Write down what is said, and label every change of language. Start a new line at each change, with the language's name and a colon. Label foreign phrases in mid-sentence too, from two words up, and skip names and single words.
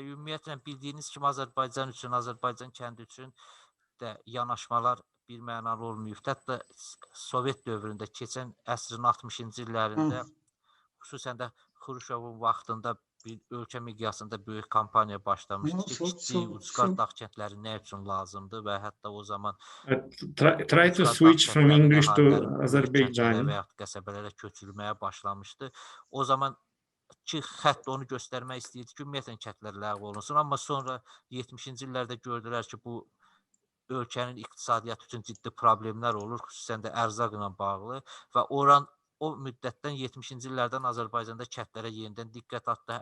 Azerbaijani: Ümumiyyətlə, bildiyiniz kimi Azərbaycan üçün, Azərbaycan kəndi üçün də yanaşmalar bir mənalı olmayıb. Hətta Sovet dövründə, keçən əsrin 60-cı illərində, xüsusən də Xruşovun vaxtında bir ölkə miqyasında böyük kampaniya başlamışdı ki, kiçik ucqar dağ kəndləri nə üçün lazımdır və hətta o zaman
English: Try to switch from English to Azerbaycan.
Azerbaijani: və yaxud qəsəbələrə köçürülməyə başlamışdı. O zaman ki, xətt onu göstərmək istəyirdi ki, ümumiyyətlə kəndlər ləğv olunsun, amma sonra 70-ci illərdə gördülər ki, bu ölkənin iqtisadiyyatı üçün ciddi problemlər olur, xüsusən də ərzaqla bağlı və o müddətdən 70-ci illərdən Azərbaycanda kəndlərə yenidən diqqət atdı.